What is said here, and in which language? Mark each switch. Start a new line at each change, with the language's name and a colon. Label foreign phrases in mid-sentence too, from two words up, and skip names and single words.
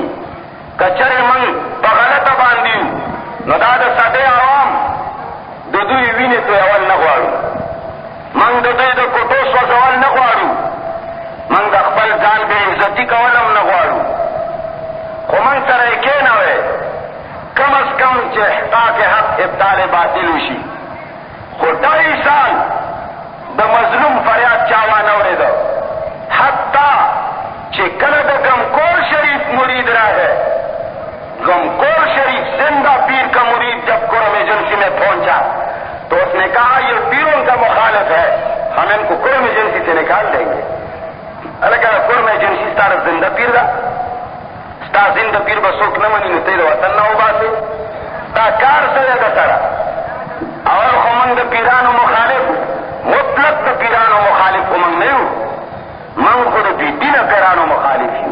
Pashto: که چېرې موږ په غلطه باندې یو نو دا د سادې عوام د دوی وینې تویول نه غواړو, موږ د دوی د کوټو سوځول نه غواړو, موږ د خپل ځان بې عزتي کول هم نه غواړو, خو موږ سره یې کښېنوئ کم از کم چې
Arabic: احقاق حق ابطال باطل
Pashto: وشي. خو 2 سال د مظلوم فریاد چا وانه اورېده, حتی چې کله د غمکور شریف مرید راغی,
Urdu: غمکور شریف زندہ پیر کا مرید جب قرم ایجنسی میں پہنچا تو اس نے کہا یہ پیروں کا مخالف ہے, ہم ان کو قرم ایجنسی سے نکال دیں گے.
Pashto: الکه قرم ایجنسی ستا زندہ پیر ده, ستا زندہ پیر به څوک نه مني نو ته یې د وطن نه وباسې, ستا کار څه دی ده سره؟ اول خو موږ د پیرانو مخالف, مطلق د پیرانو مخالف خو موږ نه یو, موږ خو د بې دینه پیرانو مخالف یو.